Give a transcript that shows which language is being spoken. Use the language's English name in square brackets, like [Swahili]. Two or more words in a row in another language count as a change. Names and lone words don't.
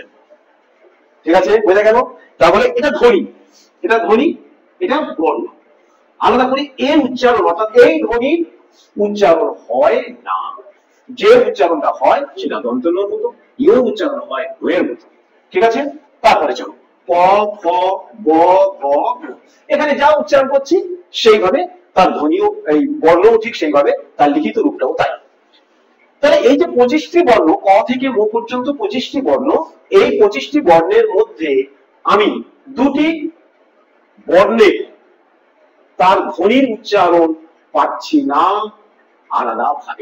[Bangla] ঠিক আছে, বোঝা গেল? তাহলে এটা ধ্বনি, এটা ধ্বনি, এটা বর্ণ। আলাদা করে এর উচ্চারণ অর্থাৎ এই ধ্বনির উচ্চারণ হয় না। যে উচ্চারণটা হয় সেটা দন্তন্যর মতো, ইয় উচ্চারণ হয় এর মতো। ঠিক আছে, তারপরে চলো প, ফ, ব, ভ, ম। এখানে যা উচ্চারণ করছি সেইভাবে তার ধ্বনিও, এই বর্ণও ঠিক সেইভাবে, তার লিখিত রূপটাও তাই। তাহলে এই যে 25টি বর্ণ, ক থেকে ম পর্যন্ত 25টি বর্ণ, এই 25টি বর্ণের মধ্যে আমি দুটি বর্ণের তার ধ্বনির উচ্চারণ পাচ্ছি না আলাদা ভাবে।